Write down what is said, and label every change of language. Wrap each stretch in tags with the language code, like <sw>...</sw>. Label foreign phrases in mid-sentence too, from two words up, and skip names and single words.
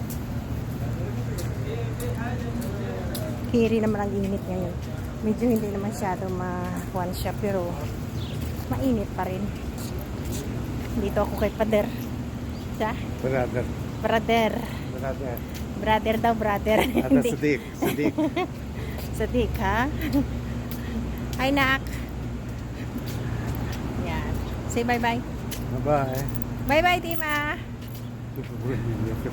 <tl>Hiri naman ang init ngayon. Medyo hindi naman masyado ma-one siya pero mainit pa rin. Dito ako kay Pader. Sa? Brother. Brother. Brother. Brother daw, brother. Ada Sadiq. Sadiq. Sadiq, ha? Hi, Nak.</tl> <en>Yan. Say bye-bye. Bye-bye. Bye-bye, Tima.</en>